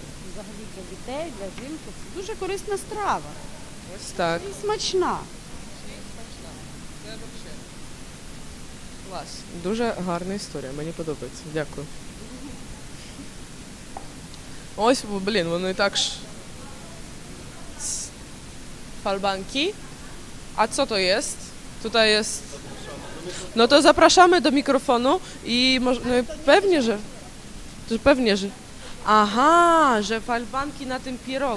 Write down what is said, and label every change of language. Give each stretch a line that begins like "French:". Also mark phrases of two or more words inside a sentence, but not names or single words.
Ukrainian: Взагалі для дітей, для жінки це дуже корисна страва. Ось так. І смачна. Клас. Дуже гарна історія, мені подобається. Дякую. Ось, воно і так ж.
Polish: Falbanki. A co to jest? Tutaj jest... No to zapraszamy do mikrofonu i pewnie, że... Aha, że falbanki na tym pierogu.